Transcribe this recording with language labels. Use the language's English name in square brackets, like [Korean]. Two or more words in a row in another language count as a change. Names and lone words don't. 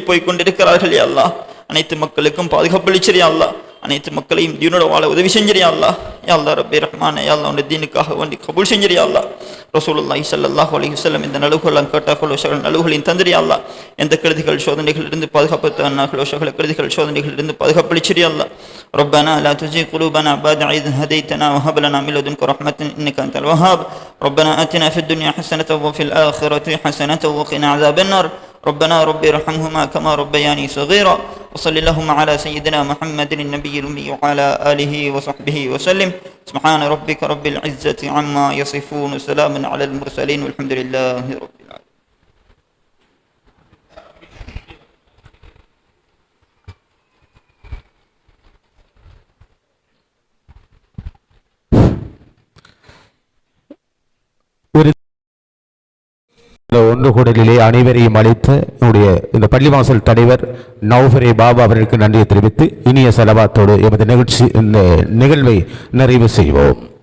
[Tamil] போய் கொண்டிருக்கிறார்கள் [Arabic] يا الله [Tamil] அனைத்து மக்களுக்கும் பாதுகாப்பு அளிச்சிரு [Arabic] يا الله [Tamil] அனைத்து மக்களையும் தீனோட வாழ உதவி செஞ்சிரு [Arabic] يا الله يا الله رب رحمن يا الله [Tamil] உன்னுடைய தீனுக்காக வேண்டி கபூல் செஞ்சிரு [Arabic] يا الله رسول الله صلى الله عليه وسلم [Tamil] இந்த நலுகுலாம் கேட்டார்களோ சகல நலுகுகளின் தந்திரு [Arabic] يا الله [Tamil] எந்த கெடுதிகள் சோதனைகளிலிருந்து பாதுகாப்பு தந்தார்களோ சகல கெடுதிகள் சோதனைகளிலிருந்து பாதுகாப்பு அளிச்சிரு [Arabic] يا الله ربنا لا تزغ قلوبنا بعد إذ هديتنا وهب لنا من لدنك رحمة إنك أنت الوهاب ربنا آتنا في الدنيا حسنة وفي الآخرة حسنة وقنا عذاب النار ربنا رب ارحمهما كما ربياني صغيرا وصل اللهم على سيدنا محمد النبي الأمي وعلى آله وصحبه وسلم سبحان ربك رب العزة عما يصفون وسلام على المرسلين والحمد لله رب العالمين. [Tamil] இந்த ஒன்று கூடலிலே அனைவரையும் அழைத்த என்னுடைய இந்த பள்ளிவாசல் தலைவர் நௌஃபரே பாபா அவர்களுக்கு நன்றியை தெரிவித்து இனிய செலவாத்தோடு எமது நிகழ்ச்சி இந்த நிகழ்வை நிறைவு செய்வோம்.